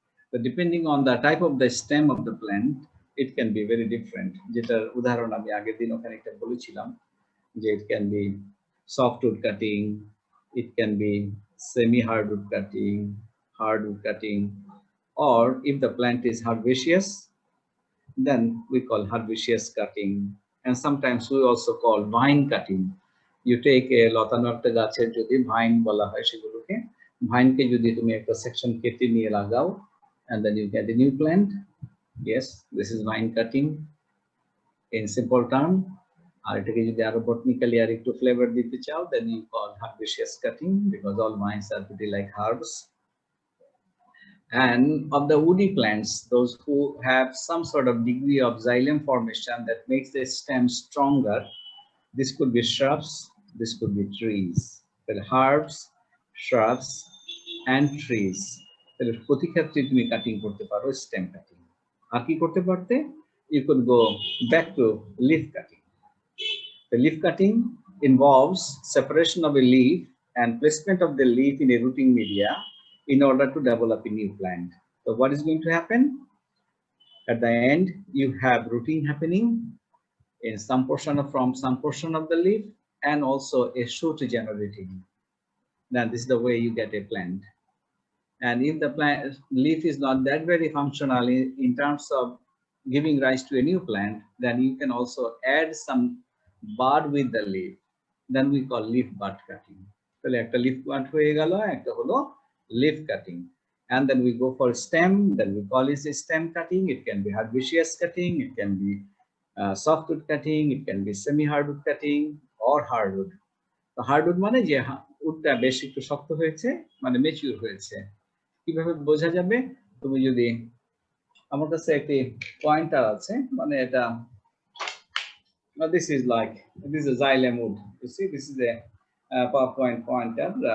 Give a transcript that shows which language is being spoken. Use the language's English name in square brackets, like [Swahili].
[English] So depending on the type of the stem of the plant, it can be very different. [Bangla] যেটার উদাহরণ আমি আগের দিন ওখানে একটা বলেছিলাম যে [English] it can be softwood cutting, it can be semi-hardwood cutting, hardwood cutting, or if the plant is herbaceous, then we call herbaceous cutting. And sometimes we also call vine cutting. [Bangla] You take a লতানো একটা গাছের যদি vine বলা হয় সেগুলোকে, vine কে যদি তুমি একটা section কেটে নিয়ে লাগাও, [English] and then you get a new plant. Yes, this is vine cutting in simple term. [Bangla] আর এটাকে যদি আরো [English] botanically [Bangla] আর একটু [English] flavor দিতে চাও, then you call herbaceous cutting, because all vines are pretty like herbs. And of the woody plants, those who have some sort of degree of xylem formation that makes the stem stronger, this could be shrubs, this could be trees. Well, herbs, shrubs, and trees. [Bangla] তাহলে প্রতি ক্ষেত্রে তুমি cutting করতে পারো stem cutting. আর কি করতে পারতে? [English] You could go back to leaf cutting. The leaf cutting involves separation of a leaf and placement of the leaf in a rooting media in order to develop a new plant. So what is going to happen? At the end, you have rooting happening in some portion of the leaf, and also a shoot generating. Then this is the way you get a plant. And if the plant leaf is not that very functional in terms of giving rise to a new plant, then you can also add some bud with the leaf. Then we call leaf bud cutting. [Bangla] So একটা leaf bud হয়ে গেল, একটা হলো leaf cutting. [English] And then we go for stem, then we call it a stem cutting. It can be herbaceous cutting, it can be softwood cutting, it can be semi-hardwood cutting, or hardwood. [Bangla] তো hardwood মানে যে উডটা বেশ একটু শক্ত হয়েছে, মানে mature হয়েছে। কিভাবে বোঝা যাবে? তুমি যদি আমার কাছে একটি পয়েন্টার আছে, মানে এটা [English] this is a xylem wood. You see, this is a PowerPoint pointer.